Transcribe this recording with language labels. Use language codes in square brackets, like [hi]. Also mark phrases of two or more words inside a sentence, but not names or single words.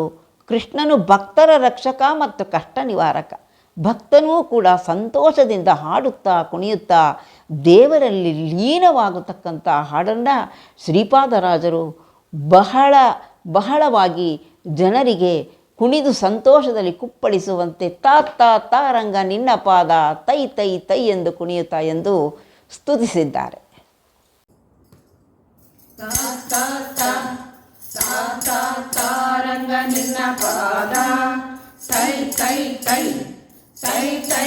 [kn] ಕೃಷ್ಣನು ಭಕ್ತರ ರಕ್ಷಕ ಮತ್ತು ಕಷ್ಟ ನಿವಾರಕ. ಭಕ್ತನೂ ಕೂಡ ಸಂತೋಷದಿಂದ ಹಾಡುತ್ತಾ ಕುಣಿಯುತ್ತಾ ದೇವರಲ್ಲಿ ಲೀನವಾಗತಕ್ಕಂಥ ಹಾಡನ್ನು ಶ್ರೀಪಾದರಾಜರು ಬಹಳವಾಗಿ ಜನರಿಗೆ ಕುಣಿದು ಸಂತೋಷದಲ್ಲಿ ಕುಪ್ಪಳಿಸುವಂತೆ ತಾ ತಾ ತಾರಂಗ ನಿನ್ನ ಪಾದ ತೈ ತೈ ತೈ ಎಂದು ಕುಣಿಯುತ್ತಾ ಎಂದು ಸ್ತುತಿಸಿದ್ದಾರೆ. ತಾರಂಗ ನಿನ್ನ ಪಾದ ತೈ ತೈ ತೈ ತೈ ತೈ